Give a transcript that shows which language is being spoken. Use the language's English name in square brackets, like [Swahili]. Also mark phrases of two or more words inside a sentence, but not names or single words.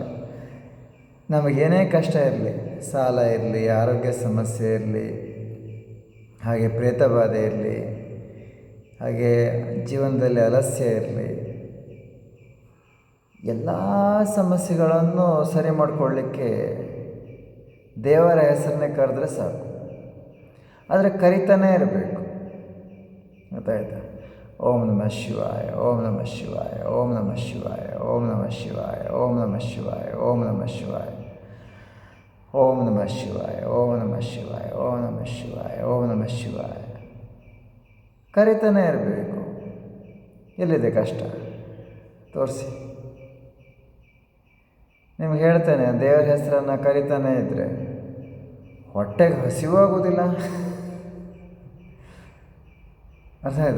[Kannada] ನಮಗೇನೇ ಕಷ್ಟ ಇರಲಿ, ಸಾಲ ಇರಲಿ, ಆರೋಗ್ಯ ಸಮಸ್ಯೆ ಇರಲಿ, ಹಾಗೆ ಪ್ರೇತಬಾಧೆ ಇರಲಿ, ಹಾಗೆ ಜೀವನದಲ್ಲಿ ಆಲಸ್ಯ ಇರಲಿ, ಎಲ್ಲ ಸಮಸ್ಯೆಗಳನ್ನು ಸರಿ ಮಾಡಿಕೊಳ್ಳಿಕ್ಕೆ ದೇವರ ಹೆಸರನ್ನೇ ಕರೆದ್ರೆ ಸಾಕು. ಆದರೆ ಕರಿತಾನೇ ಇರಬೇಕು. ಗೊತ್ತಾಯ್ತಾ? [Sanskrit] ಓಂ ನಮಃ ಶಿವಾಯ, ಓಂ ನಮಃ ಶಿವಾಯ, ಓಂ ನಮಃ ಶಿವಾಯ, ಓಂ ನಮಃ ಶಿವಾಯ, ಓಂ ನಮಃ ಶಿವಾಯ, ಓಂ ನಮಃ ಶಿವಾಯ, ಓಂ ನಮಃ ಶಿವಾಯ, ಓಂ ನಮಃ ಶಿವಾಯ, ಓಂ ನಮಃ ಶಿವಾಯ, ಓಂ ನಮಃ ಶಿವಾಯ. [Kannada] ಕರಿತಾನೇ ಇರಬೇಕು. ಎಲ್ಲಿದೆ ಕಷ್ಟ? ತೋರಿಸಿ. ನಿಮ್ಗೆ ಹೇಳ್ತೇನೆ, ದೇವರ ಹೆಸರನ್ನು ಕರಿತಾನೇ ಇದ್ದರೆ ಹೊಟ್ಟೆಗೆ ಹಸಿವಾಗೋದಿಲ್ಲ. ಅರ್ಥ ಆಯ್ತಾ?